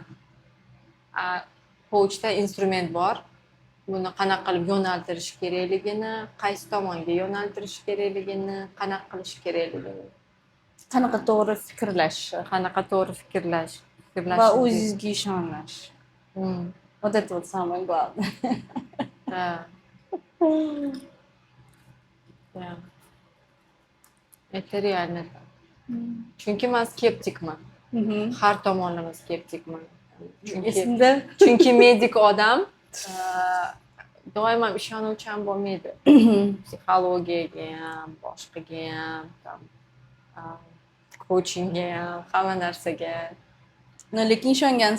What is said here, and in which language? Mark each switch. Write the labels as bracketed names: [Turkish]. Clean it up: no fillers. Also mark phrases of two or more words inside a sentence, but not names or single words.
[Uzbek] Coachda instrument bor. Buni qanaqa qilib yo'naltirish kerakligini, qaysi tomonga yo'naltirish kerakligini, qanaqa qilish kerakligini, Qanaqa to'g'ri fikrlash va o'zingizga ishonash. [Russian] Вот это вот самое главное. Да. Это реально так. [Uzbek] Chunki men skeptikman. Har tomonlama skeptikman. Chunki medik odam doim ishonuvchan bo'lmaydi. Psixologiyaga ham, boshqaga ham, coachingga ham, hamma narsaga.